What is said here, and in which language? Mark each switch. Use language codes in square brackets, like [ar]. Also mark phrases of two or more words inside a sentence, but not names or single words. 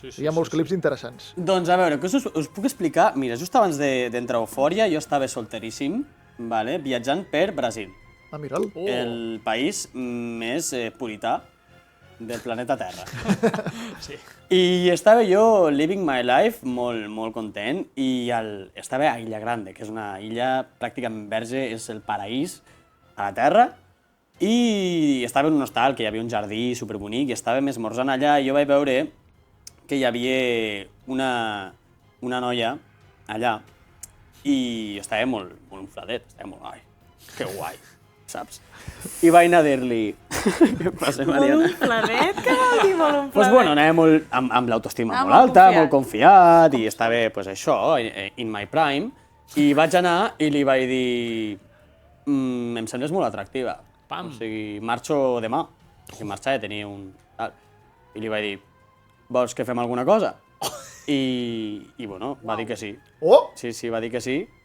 [ca] Hi ha molts clips interessants. Doncs a veure, què us puc explicar? Mira, just abans d'entrar a Eufòria, jo estava solteríssim, vale? Viatjant per Brasil. Ah, mira'l. el país més purità del planeta Terra. Sí. I estava jo [en] living my life [ca] molt content i estava a Illa Grande, que és una illa pràcticament verge, és el paraís a la Terra, i estava en un hostal que hi havia un jardí superbonic i estàvem esmorzant allà i jo vaig veure que hi havia una noia allà i estava molt enfladet, estava molt guai, que guai, saps? I vaig anar a dir-li... Què passa, Mariana? Molt enfladet? Què vol dir molt enfladet? [es] Pues bueno, [ca] anava molt, amb l'autoestima molt molt alta, confiat. molt confiat, i estava, pues això, [en] in my prime, [ca] i vaig anar i li vaig dir em sembles molt atractiva. Pam. O sigui, marxo demà. I marxava, tenia un... Tal. I li vaig dir, vols que fem alguna cosa? I bueno, va dir que sí. Oh! Sí, va dir que sí.